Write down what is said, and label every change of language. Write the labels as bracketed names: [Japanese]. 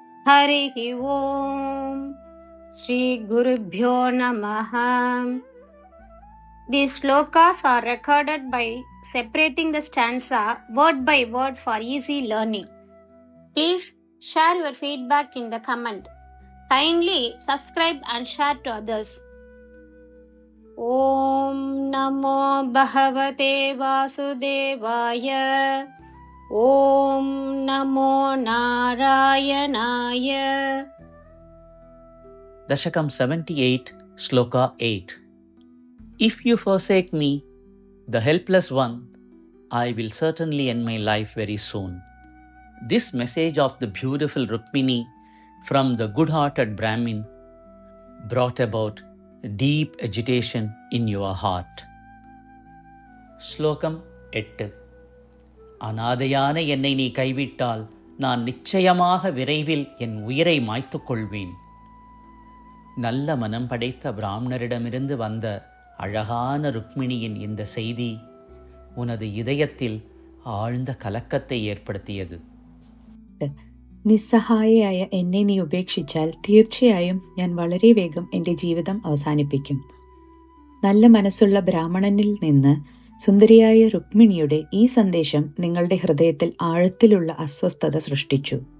[Sanskrit] हरिः ओम् श्रीगुरुभ्यो नमः. [English] These slokas are recorded by separating the stanza word by word for easy learning. Please share your feedback in the comment. Kindly subscribe and share to others. [Sanskrit] Om Namo Bhagavate Vasudevaya. Om Namo Narayanaya. [English] Dashakam 78, Shloka 8. If you forsake me, the helpless one, I will certainly end my life very soon. This message of the beautiful Rukmini from the good-hearted Brahmin brought about deep agitation in your heart. Shlokam 8. [Tamil] அநாதையான என்னை நீ கைவிட்டால் நான் நிச்சயமாக விரைவில் என் உயிரை மாய்த்துக் கொள்வேன். நல்ல மனம் படைத்த பிராமணரிடமிருந்து வந்த அழகான ருக்மிணியின் இந்த செய்தி உனது இதயத்தில் ஆழ்ந்த கலக்கத்தை ஏற்படுத்தியது. [Malayalam] നിസ്സഹായയായ എന്നെ നീ ഉപേക്ഷിച്ചാൽ തീർച്ചയായും ഞാൻ വളരെ വേഗം എൻ്റെ ജീവിതം അവസാനിപ്പിക്കും. നല്ല മനസ്സുള്ള ബ്രാഹ്മണനിൽ നിന്ന് സുന്ദരിയായ രുക്മിണിയുടെ ഈ സന്ദേശം നിങ്ങളുടെ ഹൃദയത്തിൽ ആഴത്തിലുള്ള അസ്വസ്ഥത സൃഷ്ടിച്ചു.